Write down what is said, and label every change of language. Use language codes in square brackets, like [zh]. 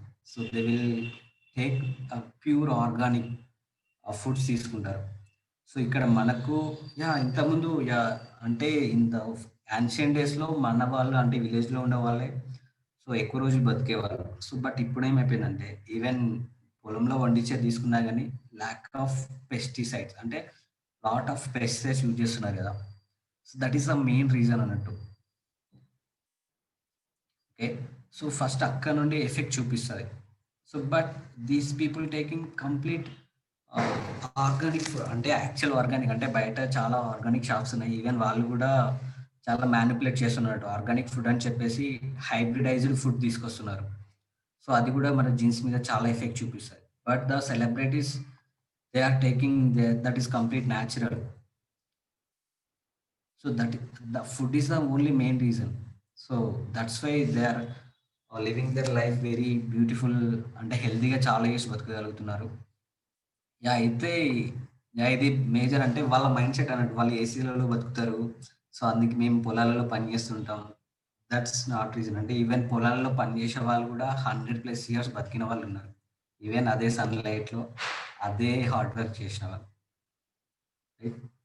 [en] So they will take a pure organic foods తీసుకుంటారు. [te] So ఇక్కడ మనకు ఇంతకుముందు అంటే ఇంత యాన్షియన్ డేస్లో మన వాళ్ళు అంటే విలేజ్లో ఉండే వాళ్ళే సో ఎక్కువ రోజులు బతికేవాళ్ళు. సో బట్ ఇప్పుడు ఏమైపోయిందంటే ఈవెన్ పొలంలో వండించే తీసుకున్నా కానీ ల్యాక్ ఆఫ్ పెస్టిసైడ్స్, అంటే లాట్ ఆఫ్ పెస్టిసైడ్స్ యూజ్ చేస్తున్నారు కదా. [en] So that is the main reason అన్నట్టు. [te] ఓకే, సో ఫస్ట్ అక్కడ నుండి ఎఫెక్ట్ చూపిస్తుంది. [en] so but these people taking complete organic food, [te] అంటే యాక్చువల్ ఆర్గానిక్, అంటే బయట చాలా ఆర్గానిక్ షాప్స్ ఉన్నాయి, ఈవెన్ వాళ్ళు కూడా చాలా మ్యానిపులేట్ చేస్తున్నారు ఆర్గానిక్ ఫుడ్ అని చెప్పేసి హైబ్రిడైజ్డ్ ఫుడ్ తీసుకొస్తున్నారు. సో అది కూడా మన జీన్స్ మీద చాలా ఎఫెక్ట్ చూపిస్తుంది. [en] But the celebrities they are taking that is complete natural. So that the food is the only main reason. So that's why they are living their life very beautiful, [te] అంటే హెల్తీగా చాలా years బతకగలుగుతున్నారు. Yeah అయితే yeah ఇది major, అంటే వాళ్ళ mind set అన్నట్టు, వాళ్ళు ఏసీలలో బతుకుతారు, సో అందుకే మేము పొలాలలో పని చేస్తుంటాం. [en] That's not reason. [te] అంటే ఈవెన్ పొలాలలో పని చేసే వాళ్ళు కూడా 100+ ఇయర్స్ బతికిన వాళ్ళు ఉన్నారు, ఈవెన్ అదే సన్లైట్లో అదే హార్డ్ వర్క్ చేసిన వాళ్ళు. రైట్.